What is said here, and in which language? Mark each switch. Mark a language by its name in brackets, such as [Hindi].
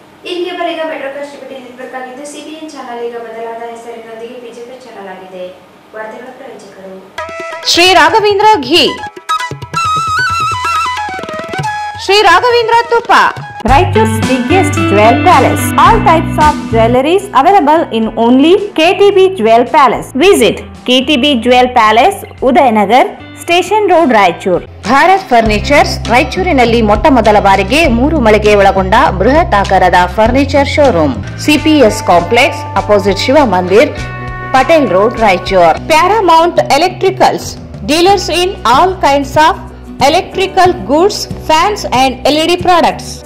[Kannada] ಇಲ್ಲಿಗೆ ಬರೀಗ ಮೆಟ್ರೋಕಾಸ್ಟ್ TV network ಆಗಿದ್ದು CBN channel ಈಗ ಬದಲಾದ ಹೆಸರಿನೊಂದಿಗೆ ಬಿಜೆಪಿ ಚಾನೆಲ್ ಆಗಿದೆ. ವಾರ್ತೆಗಳ ಪ್ರಾಯೋಜಕರು [English] Shri Raghavendra ghee, Shri Raghavendra ತುಪ್ಪ, Raichur's biggest jewel palace. All types of jewelries available in only KTB Jewel Palace. Visit KTB Jewel Palace, Udayanagar, Station Road, Raichur. [Kannada] Bharat furnitures ರಾಯಚೂರಿನಲ್ಲಿ ಮೊಟ್ಟ ಮೊದಲ ಬಾರಿಗೆ 3 ಮಳಿಗೆ ಒಳಗೊಂಡ ಬೃಹತ್ ಆಕಾರದ furniture showroom. [English] CPS complex opposite Shiva Mandir, Patel road, Raichur. Paramount electricals, dealers in all kinds of electrical goods, fans and LED products.